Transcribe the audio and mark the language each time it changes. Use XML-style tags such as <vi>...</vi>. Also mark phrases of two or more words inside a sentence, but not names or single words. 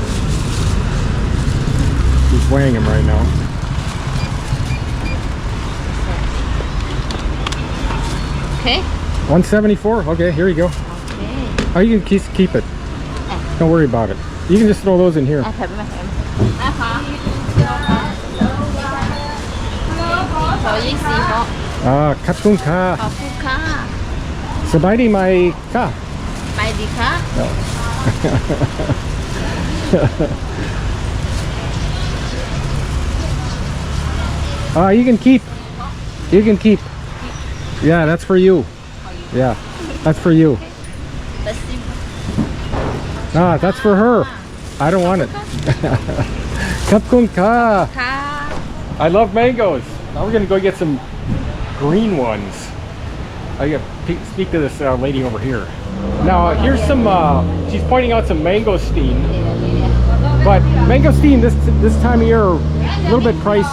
<en>He's weighing them right now. Okay. 174? Okay, here you go. Okay. Oh, you can keep it. Don't worry about it. You can just throw those in here.</en> <th>ขอบคุณค่ะ. สบายดีไหมคะ.</th> <en>You can keep. You can keep. Yeah, that's for you. Yeah, that's for you. That's for her. I don't want it.</en> <th>ขอบคุณค่ะ. Ka.</th> <en>I love mangoes. Now we're gonna go get some green ones. I gotta speak to this lady over here. Now here's some. She's pointing out some mangosteen, but mangosteen this time of year are a little bit pricey.</en>